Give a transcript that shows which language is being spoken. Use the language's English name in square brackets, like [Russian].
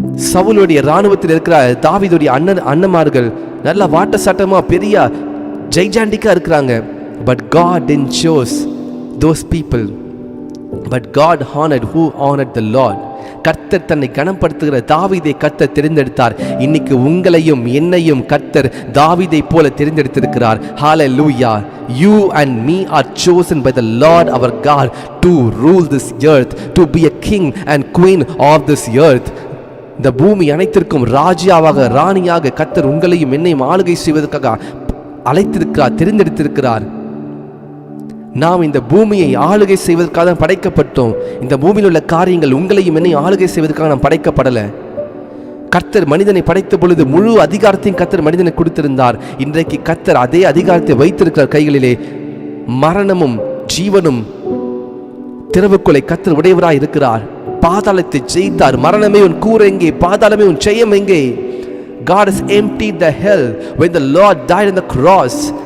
[Tamil] சவுலுடைய இராணுவத்தில் இருக்கிற தாவீதுடைய அண்ணன்மார்கள் நல்ல வாட்ட சாட்டமா பெரிய ஜெய்ஜாண்டிக்கா இருக்கிறாங்க. [English] But God didn't choose those people. But God honoured who honoured the Lord. [Tamil] கர்த்தர் தன்னை கனப்படுத்துகிற தாவீதை கர்த்தர் தெரிந்தெடுத்தார். இன்னைக்கு உங்களையும் என்னையும் கர்த்தர் தாவீதை போல தெரிந்தெடுத்திருக்கிறார். ஹalleluya. [English] You and me are chosen by the Lord our God to rule this earth, to be a king and queen of this earth. [Tamil] இந்த பூமி அனைத்திற்கும் ராஜாவாக ராணியாக கர்த்தர் உங்களையும் என்னையும் ஆளுகை செய்வதற்காக அழைத்திருக்கிறார், தெரிந்தெடுத்திருக்கிறார். நாம் இந்த பூமியை ஆளுகை செய்வதற்காக படைக்கப்பட்டோம். இந்த பூமியில் உள்ள காரியங்கள் உங்களையும் என்னையும் ஆளுகை செய்வதற்காக நாம் படைக்கப்படலை. கர்த்தர் மனிதனை படைத்த பொழுது முழு அதிகாரத்தையும் கர்த்தர் மனிதனை கொடுத்திருந்தார். இன்றைக்கு கர்த்தர் அதே அதிகாரத்தை வைத்திருக்கிறார் கைகளிலே. மரணமும் ஜீவனும் திறவுக்குள்ளே கர்த்தர் உடையவராய் இருக்கிறார். பாதாளத்தை ஜெயித்தார். மரணமே உன் கூர் எங்கே? பாதாளமே உன் ஜெயம் எங்கே? [English] God has emptied the hell when the Lord died on the cross.